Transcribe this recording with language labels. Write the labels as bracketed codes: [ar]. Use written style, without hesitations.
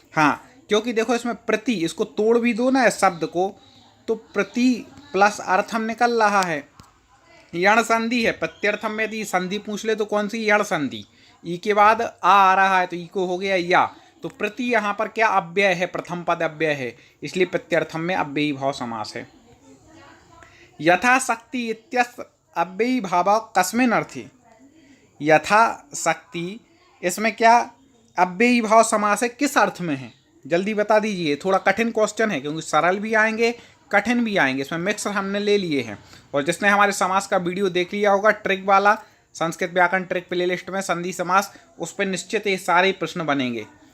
[hi] हाँ, क्योंकि देखो इसमें प्रति, इसको तोड़ भी दो ना इस शब्द को, तो प्रति प्लस अर्थम निकल रहा है। यण संधि है प्रत्यर्थम में, यदि संधि पूछ ले तो कौन सी? यण संधि। ई के बाद आ रहा है तो ई को हो गया या, तो प्रति यहाँ पर क्या? अव्यय है, प्रथम पद अव्यय है, इसलिए प्रत्यर्थम में अव्ययी भाव समास है। [sa] यथाशक्ति इत्यस्य अव्ययी भाव कस्मिन् अर्थे? [hi] यथाशक्ति इसमें क्या अव्ययी भाव समास है, किस अर्थ में है? जल्दी बता दीजिए। थोड़ा कठिन क्वेश्चन है, क्योंकि सरल भी आएंगे कठिन भी आएंगे, इसमें मिक्स हमने ले लिए हैं। और जिसने हमारे समास का वीडियो देख लिया होगा ट्रिक वाला, संस्कृत व्याकरण ट्रिक प्लेलिस्ट में संधि समास, उस पर निश्चित ये सारे प्रश्न बनेंगे।